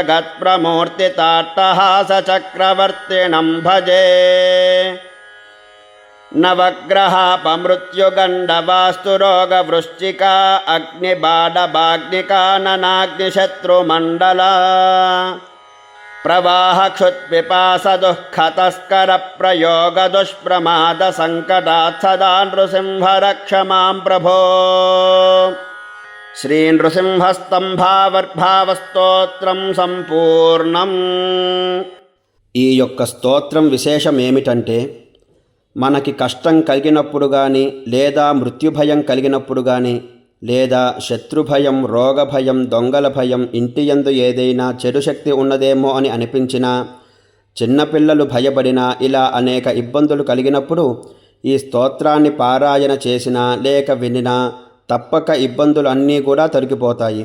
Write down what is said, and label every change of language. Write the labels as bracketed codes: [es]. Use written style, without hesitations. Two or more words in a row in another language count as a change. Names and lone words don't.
[sa] जगत्प्रमूर्तिताट्टहासचक्रवर्तिनं भजे नवग्रहापमृत्युगण्डवास्तुरोगवृश्चिका अग्निबाडभाग्निकाननाग्निशत्रुमण्डला प्रवाहक्षुत्पिपासदुःखतस्करप्रयोगदुष्प्रमादसङ्कटात् सदा नृसिंह रक्ष मां प्रभो। [te] శ్రీ నృసింహస్తంభావర్భావస్తోత్రం సంపూర్ణం. ఈ యొక్క స్తోత్రం విశేషం ఏమిటంటే, మనకి కష్టం కలిగినప్పుడు కానీ, లేదా మృత్యుభయం కలిగినప్పుడు కానీ, లేదా శత్రుభయం, రోగభయం, దొంగల భయం, ఇంటియందు ఏదైనా చెడు శక్తి ఉన్నదేమో అని అనిపించినా, చిన్నపిల్లలు భయపడినా, ఇలా అనేక ఇబ్బందులు కలిగినప్పుడు ఈ స్తోత్రాన్ని పారాయణ చేసినా లేక వినినా తప్పక ఇబ్బందులు అన్నీ కూడా తొలగిపోతాయి.